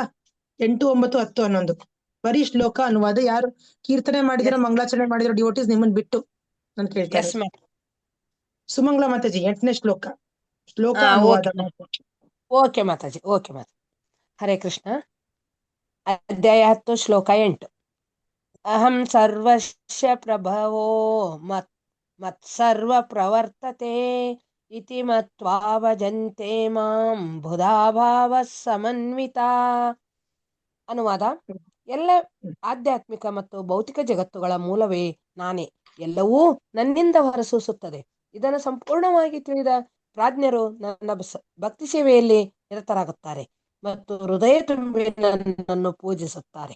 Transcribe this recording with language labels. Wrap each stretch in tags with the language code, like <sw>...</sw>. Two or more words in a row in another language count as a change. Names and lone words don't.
<kn>8, 9, 10, 11 ಬರೀ ಶ್ಲೋಕ ಅನುವಾದ. ಯಾರು ಕೀರ್ತನೆ ಮಾಡಿದಿರೋ ಮಂಗಳಾಚರಣೆ ಮಾಡಿದಿರೋ ಡಿವೋಟೀಸ್ ನಿಮ್ಮನ್ ಬಿಟ್ಟು ನಾನು ಕೇಳ್ತಾರೆ. ಸುಮಂಗಳ ಮಾತಾಜಿ 8ನೇ ಶ್ಲೋಕ ಅನುವಾದ. ಓಕೆ ಮಾತಾಜಿ, ಓಕೆ ಮಾತಾಜಿ. ಹರೇ ಕೃಷ್ಣ. ಅಧ್ಯಾಯ 10 ಶ್ಲೋಕ 8.</kn> <sa>ಅಹಂ ಸರ್ವಸ್ಯ ಪ್ರಭವೋ ಮತ್ಸರ್ವ ಪ್ರವರ್ತತೆ ಇತಿ ಮತ್ವಾ ಭಜಂತೆ ಮಾಂ ಬುಧಾಭಾವ ಸಮನ್ವಿತ.</sa> <kn>ಅನುವಾದ: ಎಲ್ಲ ಆಧ್ಯಾತ್ಮಿಕ ಮತ್ತು ಭೌತಿಕ ಜಗತ್ತುಗಳ ಮೂಲವೇ ನಾನೇ, ಎಲ್ಲವೂ ನನ್ನಿಂದ ಹೊರಸೂಸುತ್ತದೆ. ಇದನ್ನು ಸಂಪೂರ್ಣವಾಗಿ ತಿಳಿದ ಪ್ರಾಜ್ಞರು ನನ್ನ ಭಕ್ತಿ ಸೇವೆಯಲ್ಲಿ ನಿರತರಾಗುತ್ತಾರೆ ಮತ್ತು ಹೃದಯ ತುಂಬಿ ನನ್ನನ್ನು ಪೂಜಿಸುತ್ತಾರೆ.</kn>